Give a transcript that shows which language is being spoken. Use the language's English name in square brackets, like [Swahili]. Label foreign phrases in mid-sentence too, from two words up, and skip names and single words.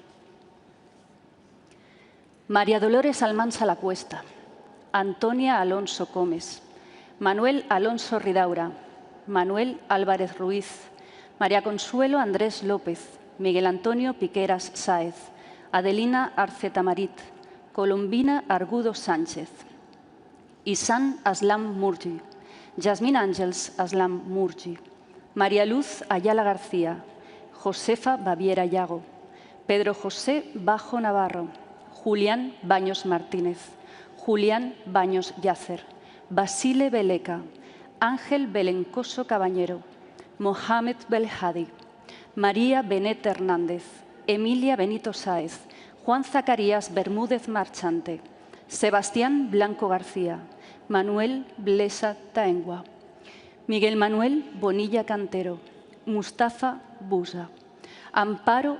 [Spanish] María Dolores Almansa La Cuesta, Antonia Alonso Gómez, Manuel Alonso Ridaura, Manuel Álvarez Ruiz, María Consuelo Andrés López, Miguel Antonio Piqueras Sáez, Adelina Arcetamarit, Colombina Argudo Sánchez, Isan Aslam Murgi, Yasmín Ángels Aslam Murgi, María Luz Ayala García, Josefa Baviera Yago, Pedro José Bajo Navarro, Julián Baños Martínez, Julián Baños Yacer, Basile Beleca, Ángel Belencoso Cabañero, Mohamed Belhadi, María Benet Hernández, Emilia Benito Sáez, Juan Zacarías Bermúdez Marchante, Sebastián Blanco García, Manuel Blesa Taengua, Miguel Manuel Bonilla Cantero, Mustafa Busa, Amparo